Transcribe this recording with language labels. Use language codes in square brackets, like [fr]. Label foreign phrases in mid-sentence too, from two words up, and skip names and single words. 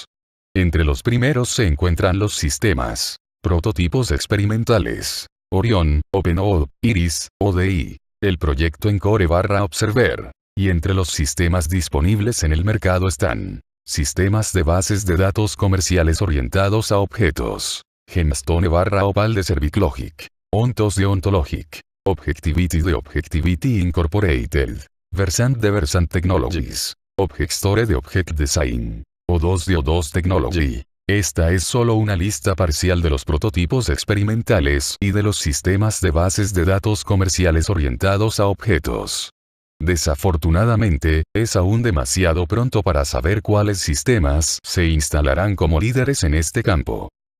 [es] Entre los primeros se encuentran los sistemas, prototipos experimentales, Orion, OpenOD, Iris, ODI, el proyecto Encore/Observer. Y entre los sistemas disponibles en el mercado están sistemas de bases de datos comerciales orientados a objetos, Gemstone/Opal de Serviclogic, Ontos de Ontologic, Objectivity de Objectivity Incorporated, Versant de Versant Technologies, Objectstore de Object Design, O2 de O2 Technology. Esta es solo una lista parcial de los prototipos experimentales y de los sistemas de bases de datos comerciales orientados a objetos. Desafortunadamente, es aún demasiado pronto para saber cuáles sistemas se instalarán como líderes en este campo.